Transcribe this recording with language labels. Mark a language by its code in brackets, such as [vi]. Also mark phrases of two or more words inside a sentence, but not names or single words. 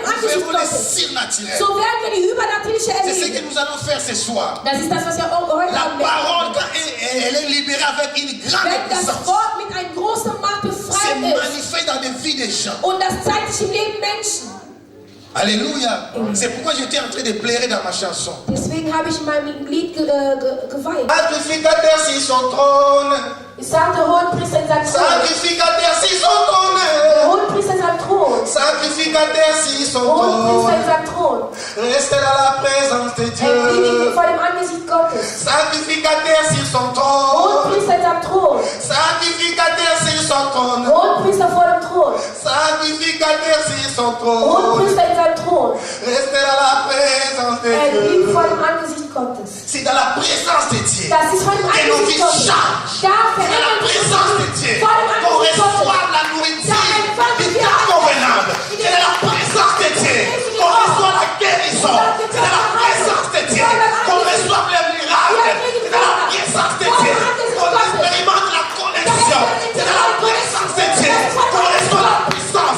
[fr] Nous [de] Angesicht [fr] verrons les [de] Gottes. [fr] surnaturels. [de] So werden wir die übernatürliche [fr] C'est ce que [de] erleben. [fr] nous allons faire ce soir. [de] Das ist das, was wir auch heute [fr] La [de] haben [fr] parole, [de] werden. [fr] quand elle est libérée avec une grande [de] Wenn das [fr] puissance, [de] Wort mit einer großen Macht [fr] c'est [de] befreit ist [fr] manifeste dans des vies des gens. [de] und das zeigt sich im Leben Menschen. Alléluia. [fr] C'est pourquoi j'étais en train de pleurer dans ma chanson. [de] Deswegen habe ich in meinem Lied geweint. [fr] Sacrificateur sur son trône. [de] Ich sagte, Hohenpriester in seinem Thron. [fr] Sacrificateur sur son [de] Der [fr] trône. [de] Hohenpriester in seinem Thron. [fr] Sacrificateur sur son [de] Hohenpriester in [fr] trône. [de] seinem Thron. [fr] Reste dans la présence de [de] Er liegt [fr] Dieu. [de] vor dem Angesicht Gottes. [fr] Sacrificateur sur son trône. [de] Hohenpriester in seinem Thron. [fr] Sacrificateur sur son trône. [de] Hohenpriester vor dem Thron. [fr] Sacrificateur sur son trône. [de] Hohenpriester in seinem Thron. [fr] Reste dans la présence de [de] Er liegt [fr] Dieu. [de] vor dem Angesicht Gottes. [fr] C'est dans la présence de Dieu [de] Das ist vor dem [fr] que nos vies [de] Angesicht Gottes. [fr] changent. [de] Da [fr] C'est dans la [de] verändert sich [fr] présence de Dieu [de] vor dem [fr] qu'on [de] Angesicht Gottes. [fr] reçoit la nourriture du temps convenable. C'est dans la présence de Dieu qu'on reçoit la guérison. C'est dans la présence de Dieu qu'on reçoit les miracles. C'est dans la présence de Dieu qu'on expérimente la connexion. C'est dans la présence de Dieu qu'on reçoit la puissance.